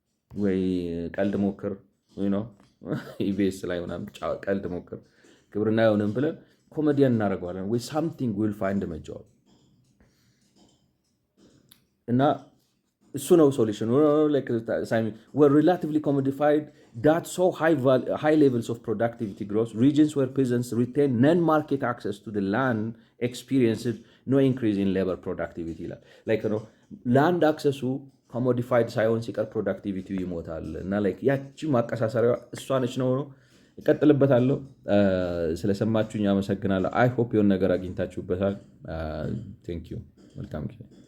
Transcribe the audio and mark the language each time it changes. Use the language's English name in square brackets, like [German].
[Amharic] ወይ ቀልድ ሞክር ወይ ነው ኢቢኤስ ላይ ምናምን ቀልድ ሞክር ግብርና አይሆንም ብለን ኮሜዲያን እናደርገዋለን ወይ [English] ሳምቲንግ ዊል ፋይንድ መጃው [Amharic] እና እሱ ነው ሶሉሽን። [English] were relatively commodified that saw high levels of productivity growth. Regions where peasants retained non-market access to the land experienced no increase in labor productivity. land access commodified [Amharic] ሳይሆን ሲቀር ፕሮዳክቲቪቲ ይሞታል። እና ያቺ ማቀሳሰሪያ እሷ ነች ነው። እቀጥልበታለሁ። ስለሰማችሁኝ አመሰግናለሁ። [English] አይ ሆፕ [Amharic] የሆነ ነገር አግኝታችሁበታል። [English] ቴንክ ዩ። [Amharic] መልካም ጊዜ